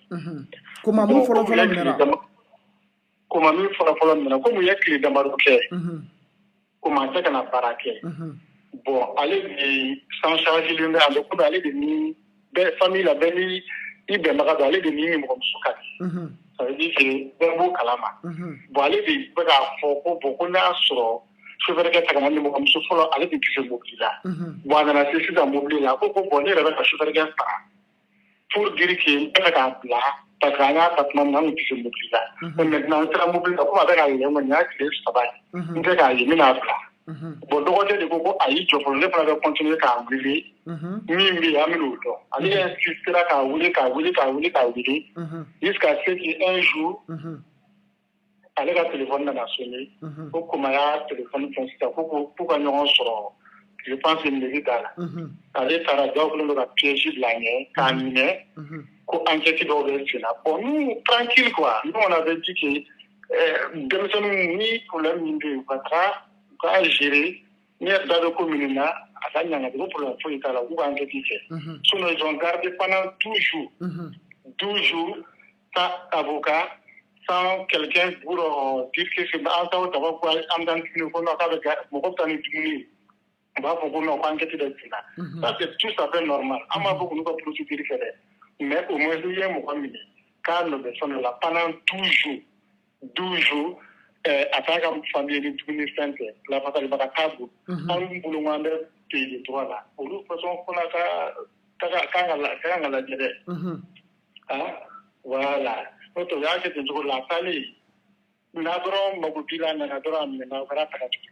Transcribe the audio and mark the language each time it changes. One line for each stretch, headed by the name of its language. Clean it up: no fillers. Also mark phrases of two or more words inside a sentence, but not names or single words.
Bambara: Koma min fɔlɔ minɛra Koma min fɔlɔ minɛra komi u ye tile damadɔ kɛ Koma tɛ ka na baara kɛ bon ale de
French: sans charge
Bambara: len bɛ ale komi ale de ni bɛɛ famille la bɛɛ ni i bɛnbaga don ale de ni mɔgɔmuso ka di.
French: Ça veut dire que
Bambara: bɛɛ b'o kalama bon ale de bɛ k'a fɔ ko ko n'a sɔrɔ superviseur ta ka na ni mɔgɔmuso fɔlɔ ale de tɛ se mobili la bon a nana se sisan mobili la ko bon ne yɛrɛ bɛ ka superviseur sara
French: pour dire que
Bambara: n bɛ fɛ k'a bila
French: parce que
Bambara: an y'a ta tuma min na an tun tɛ se mobili la
French: mais maintenant
Bambara: n sera mobili la komi a bɛ k'a yɛlɛ kɔni y'a tile 3 ye n tɛ k'a ye n bɛna bila bon dɔgɔkɛ de ko a y'i jɔ fɔlɔ ne fana bɛ continuer k'a wele min bɛ yen an bɛn'o dɔn ale insistera k'a wele
French: jusqu'à ce que un jour
Bambara: ale ka téléphone nana sonner ko Koma y'a téléphone fɛn sisan ko k'u ka ɲɔgɔn sɔrɔ
French: je pense que
Bambara: mairie da la ale taara dɔw kɛlen don ka piège bila n ɲɛ k'a minɛ ko enquête dɔw bɛ sen na bon
French: nous tranquille quoi nous on avait dit que
Bambara: denmisɛnninw ni problème min bɛ yen u ka taga u ka gérer ni yɛrɛ da bɛ ko minnu na a ka ɲaŋa ko problème foyi t'a la k'u ka enquête kɛ
French: sinon ils ont gardé pendant 12 jours sans avocat sans quelqu'un pour dire que c'est
Bambara: an taw taga ko an dan dumuni ko k'a bɛ mɔgɔ bɛ taa ni dumuni ye u b'a fɔ ko non ko enquête bɛ sen na
French: ça c'est tout à fait normal
Bambara: an b'a fɔ k'olu ka procédure kɛ dɛ
French: mais au moins
Bambara: n'i ye mɔgɔ minɛ k'a nɔ bɛ fɛn dɔ la
French: pendant 12 jours
Bambara: a t'a ka famille ni dumuni fɛn tɛ lafasalibaga t'a bolo an bolo an bɛ
French: pays de droit
Bambara: la olu façon fana kan ka lajɛ dɛ voilà n'o tɛ u y'a kɛ ten cogo la a taalen n'a dɔrɔn mago b'i la nana dɔrɔn a minɛna o kɛra taga tugun.